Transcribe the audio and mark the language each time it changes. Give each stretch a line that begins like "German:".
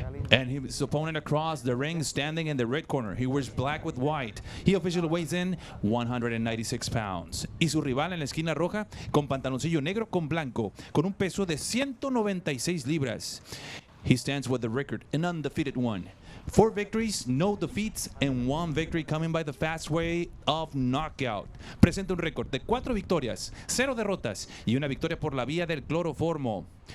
English: And his opponent across the ring standing in the red corner. He wears black with white. He officially weighs in 196 pounds.
Spanish: Y su rival en la esquina roja con pantaloncillo negro con blanco, con un peso de 196 libras.
English: He stands with the record, an undefeated 1. 4 victories, no defeats, and 1 victory coming by the fast way of knockout.
Spanish: Presenta un récord de 4 victorias, 0 derrotas y 1 victoria por la vía del cloroformo.